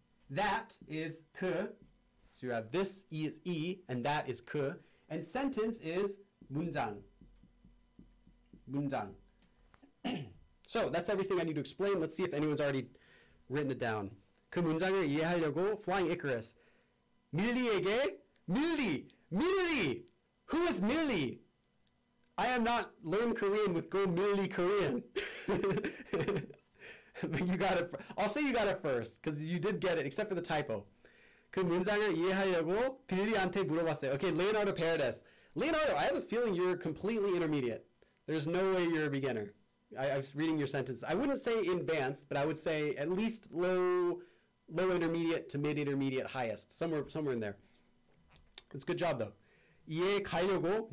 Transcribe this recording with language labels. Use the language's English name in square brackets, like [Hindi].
[English] That is 그. So you have this is 이, and that is 그. And sentence is 문장. [Korean] 문장. [English] So that's everything I need to explain. Let's see if anyone's already written it down. [Korean] 그 문장을 이해하려고 Flying Icarus. 밀리에게 밀리. [English] Who is Millie? I am not learn Korean with Go Millie Korean. But you got it. I'll say you got it first because you did get it, except for the typo. [Korean] 그 문장을 이해하려고 빌리한테 물어봤어요. [English] Okay, Leonardo Paredes. Leonardo, I have a feeling you're completely intermediate. There's no way you're a beginner. I was reading your sentence. I wouldn't say advanced, but I would say at least low intermediate to mid intermediate, highest, somewhere in there. It's a good job though. 이해가려고.